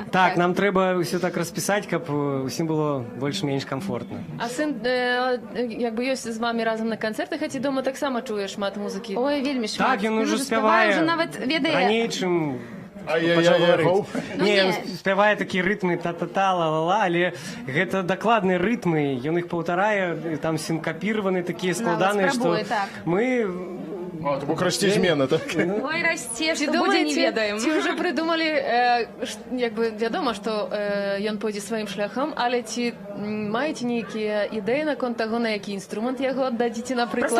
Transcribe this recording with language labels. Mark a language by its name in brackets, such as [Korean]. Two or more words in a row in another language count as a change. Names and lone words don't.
[Belarusian] Так, нам трэба ўсё так распісаць, каб усім было больш-менш комфортна. А сын як бы ёсць з вамі разам на канцэртах, а ці дома таксама чуе шмат музыкі? Ой, вельмі шмат. Так, ён ужо спявае раней, чым пачаў гаварыць. Не, ён спявае такія рытмы та-та-та, ла-ла-ла, але гэта дакладныя рытмы, ён іх паўтарае, там сінкапіраваны такія складаныя, што мы... А, то бок расце змена, так? Ой, расце, што будзе, не ведаем. Ці ўжо прыдумалі, як бы, вядома, што ён пойдзе сваім шляхам, але ці маеце нейкія ідэі наконт таго, на які інструмент яго аддадзіце, напрыклад?